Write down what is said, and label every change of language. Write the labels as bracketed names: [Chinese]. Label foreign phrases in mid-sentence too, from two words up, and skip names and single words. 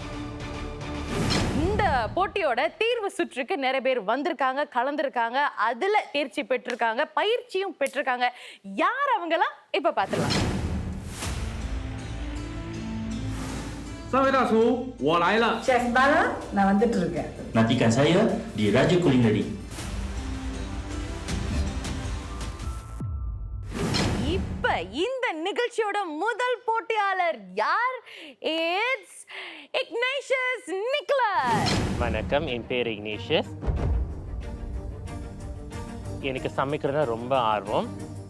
[Tamil] இந்த போட்டியோட தீர்வு சுற்றுக்கு நிறைய பேர் வந்திருக்காங்க, கலந்துருக்காங்க, அதுல தேர்ச்சி பெற்றிருக்காங்க, பயிற்சியும் பெற்றிருக்காங்க. யார் அவங்கலாம் இப்ப பாத்துக்கலாம். Chef Bala, நான் வந்துட்டு இருக்கேன். [Malay] Nantikan saya di Raja Culinary. [Tamil] இப்ப இந்த நிகழ்ச்சியோட முதல் போட்டியாளர் யார்? இட்ஸ் இக்னேஷியஸ் நிக்கலஸ். வணக்கம், என் பேர் இக்னேஷியஸ். எனக்கு சமைக்கிறதுனா ரொம்ப ஆர்வம்.